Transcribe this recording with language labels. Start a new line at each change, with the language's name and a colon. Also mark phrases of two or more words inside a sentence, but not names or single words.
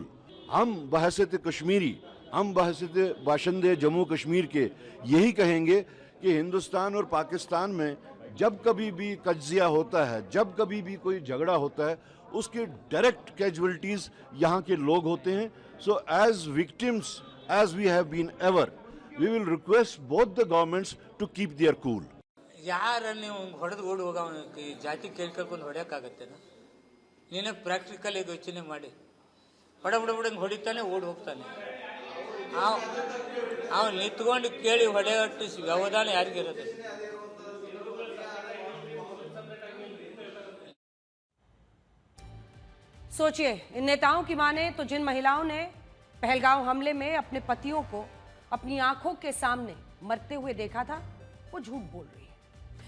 Hindi: हम बहसत कश्मीरी, हम बहसत बाशिंदे जम्मू कश्मीर के यही कहेंगे कि हिंदुस्तान और पाकिस्तान में जब कभी भी कज्जिया होता है, जब कभी भी कोई झगड़ा होता है, उसके
English: direct casualties
Hindi: यहाँ के लोग होते हैं।
English: so as victims as we have been ever, we will request both the governments to keep their cool.
Kannada: ಯಾರನ್ನು ಹೊಡೆದು ಓಡಿ ಹೋಗ ಜಾತಿ ಕೇಳ್ಕೊಂಡು ಹೊಡೆಯೋಕ್ಕಾಗತ್ತೇನ? ನೀನೇ ಪ್ರಾಕ್ಟಿಕಲ್ ಇದು ಯೋಚನೆ ಮಾಡಿ. ಹೊಡಬುಡಂಗೆ ಹೊಡಿತಾನೆ, ಓಡಿ ಹೋಗ್ತಾನೆ. ಅವ್ನು ನಿಂತ್ಕೊಂಡು ಕೇಳಿ ಹೊಡೆಯಟ್ಟು ವ್ಯವಧಾನ ಯಾರಿಗಿರೋದು?
Hindi: सोचिए, इन नेताओं की माने तो जिन महिलाओं ने पहलगांव हमले में अपने पतियों को अपनी आंखों के सामने मरते हुए देखा था, वो झूठ बोल रही है।